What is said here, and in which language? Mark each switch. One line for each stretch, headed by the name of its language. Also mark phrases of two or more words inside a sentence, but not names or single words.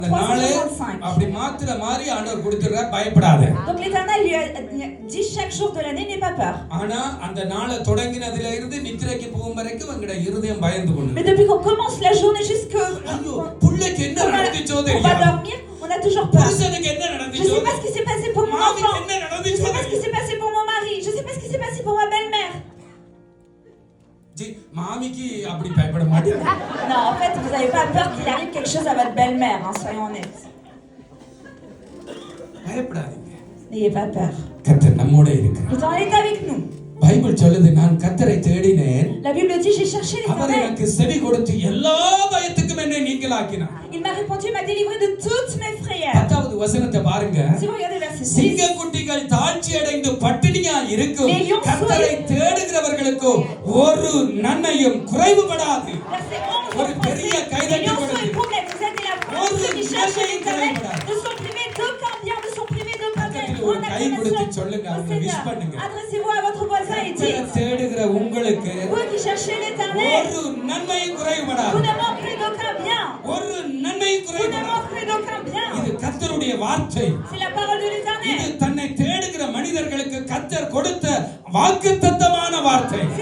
Tamil: அப்படி மாத்திர மாதிரி ஆண்டவர் கொடுத்துறார், பயப்படாத.
French: Donc l'Éternel lui a dit chaque jour de l'année, n'aie pas peur.
Tamil: ஆனா அந்த நாளை தொடங்கினதில இருந்து நித்திரைக்கு போகும் வரைக்கும் உங்களுடைய இருதயம் பயந்து கொண்டு.
French: Mais depuis qu'on commence la journée jusqu'au
Tamil: புள்ளைக்கு என்ன நடந்துச்சோ
French: on va
Tamil: தெரியாது.
French: dormir, on a toujours peur.
Tamil: புருஷனுக்கு என்ன
French: Je
Tamil: நடந்துச்சோ,
French: sais pas ce qui s'est passé pour mon enfant.
Tamil: என்ன
French: Je
Tamil: நடந்துச்சோ,
French: sais pas ce qui s'est passé pour mon mari. Je sais pas ce qui s'est passé pour ma belle-mère.
Tamil: மாமிக்கு அப்படி பயப்பட மாட்டீங்க.
French: Non, en fait, vous n'avez pas peur qu'il arrive quelque chose à votre belle-mère, hein, soyons honnêtes.
Tamil: பயப்படாதீங்க.
French: N'ayez pas peur.
Tamil: கர்த்தர் நம்மோட இருக்கிறார்.
French: L'Éternel est avec nous.
Tamil: பைபிள் சொல்லுது, நான் கர்த்தரை தேடினேன்,
French: La Bible dit, j'ai cherché
Tamil: அவர்
French: l'Éternel.
Tamil: எனக்கு செவி கொடுத்து எல்லா பயத்துக்கும் என்னை நீங்களாக்கினார்.
French: Il m'a répondu, il m'a délivré de toutes mes frayeurs.
Tamil: 10வது வசனத்தை பாருங்க.
French: Si vous regardez verset 6.
Tamil: சிங்கக்குட்டிகள் தாழ்ச்சி அடைந்து பட்டினியா இருக்கும், கர்த்தரை தேடுகிறவர்களுக்கு ஒரு நன்மையும் குறைவுபடாது.
French: Verset 11.
Tamil: ஒரு பெரிய கைதட்டி
French: Les
Tamil: கொடுத்து.
French: lions sont époux, mais vous êtes la preuve. Ceux qui cherchent l'Éternel ne sont privés d'aucun bien, ne sont privés d'aucun bien.
Tamil: ஒரு கை கொடுத்து சொல்லுங்க, அவங்க விஷ் பண்ணுங்க.
French: Adressez-vous à votre voisin et
Tamil: கர்த்தரை
French: dites,
Tamil: தேடுகிற உங்களுக்கு
French: vous qui cherchez l'Éternel,
Tamil: ஒரு நன்மையும்
French: vous
Tamil: குறைவுபடாது.
French: ne manquerez d'aucun bien.
Tamil: ஒரு நன்மையும்
French: Vous ne
Tamil: குறைவுபடாது.
French: manquerez d'aucun bien.
Tamil: இது கர்த்தருடைய வார்த்தை.
French: C'est la parole de
Tamil: இது
French: l'Éternel.
Tamil: தன்னை தேடுகிற மனிதர்களுக்கு கர்த்தர் கொடுத்த வாக்குத்தத்தமான வார்த்தை.